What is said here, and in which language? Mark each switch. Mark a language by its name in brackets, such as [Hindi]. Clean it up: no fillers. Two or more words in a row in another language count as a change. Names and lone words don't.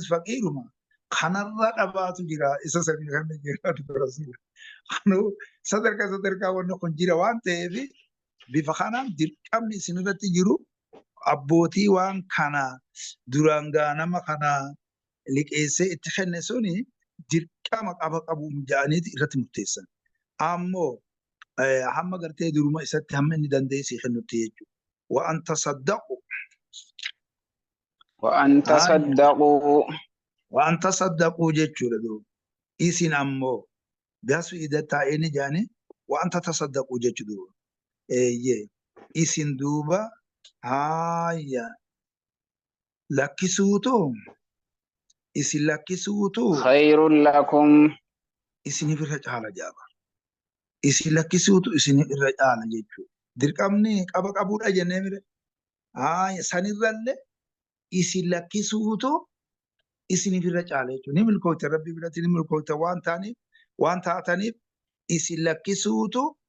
[Oromo] faqiiruma kanarra dhabaatu jira isa sanii kan jira rasuula kanu sadarkaa wanni kun jira waan ta'eef bifa kanaan dirqamni isinirratti jiru abbootii waan kana duraan nama kana liqeessee itti kenne suni dirqama qabu ja'aniiti irratti murteessan ammoo hamma gartee duruma isatti hamma inni dandeessii kennutti jechuudha waan tasaddaqu [Arabic] وأن تصدقوا [Oromo] waan tasaddaquu jechuudha duuba isin ammoo gasu idataa inni jaani waan tasaddaquu jechuudha eeyyee isin duuba haaya lakkisuutu isin lakkisuutu [Arabic] خير لكم [Oromo] isiniif irra caala jaaba isin lakkisuutu isiniif irra caala jechuudha dirqamni qabuudha jennee mire haaya sanirrallee isin lakkisuutu isiniif irra caala jechuudha ni milkoota rabbi biratti ni milkoota waan taataniif isin lakkisuutu